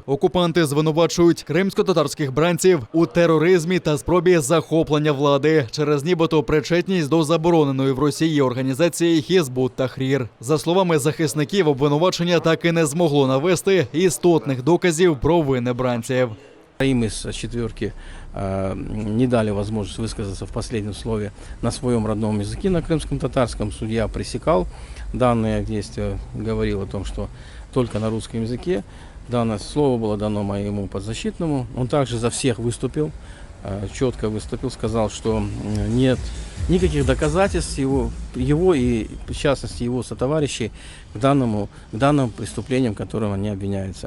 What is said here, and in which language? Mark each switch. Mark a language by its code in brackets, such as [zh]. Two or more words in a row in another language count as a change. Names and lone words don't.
[uk] Окупанти звинувачують кримсько-татарських бранців у тероризмі та спробі захоплення влади через нібито причетність до забороненої в Росії організації Хізбут Тахрір. За словами захисників, обвинувачення так і не змогло навести істотних доказів про вини бранців. [ru] Им из четверки не дали возможность высказаться в последнем слове на своем родном языке, на крымском татарском. Судья пресекал данное действие, говорил о том, что только на русском языке. Данное слово было дано моему подзащитному. Он также за всех выступил, четко выступил, сказал, что нет никаких доказательств его и, в частности, его сотоварищей к данным преступлениям, которым они обвиняются.